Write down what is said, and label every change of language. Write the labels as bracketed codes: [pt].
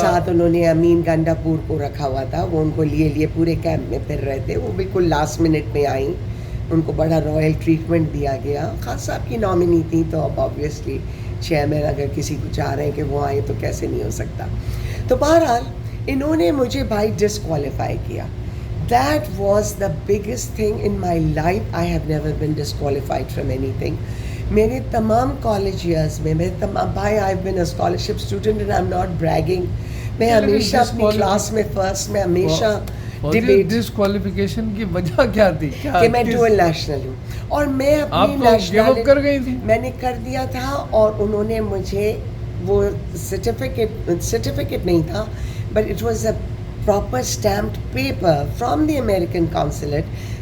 [ur] ساتھ انہوں نے امین گنڈا پور کو رکھا ہوا تھا. وہ ان کو لیے پورے کیمپ میں پھر رہے تھے. وہ بالکل لاسٹ منٹ میں آئیں، ان کو بڑا رائل ٹریٹمنٹ دیا گیا. خان صاحب کی نامنی تھی تو اب آبویسلی چیئرمین اگر کسی کو چاہ رہے ہیں کہ وہ آئیں تو کیسے نہیں ہو سکتا. تو بہرحال انہوں نے مجھے بھائی ڈسکوالیفائی کیا. [en] That was the biggest thing in my life. I have never been disqualified from anything. [ur] میرے تمام کالج ایئرز میں بھائی [en] I've been a scholarship student and I'm not bragging. [ur] میں ہمیشہ اپنی کلاس میں فرسٹ، میں ہمیشہ ڈبیٹ. ڈسکوالیفیکیشن کی وجہ کیا تھی؟ کہ میں ڈوئل نیشنل ہوں، اور میں اپنی نیشنل کر گئی تھی. میں نے کر دیا تھا، اور انہوں نے مجھے وہ سرٹیفکیٹ نہیں تھا، [en] but it was a proper stamped paper from the American consulate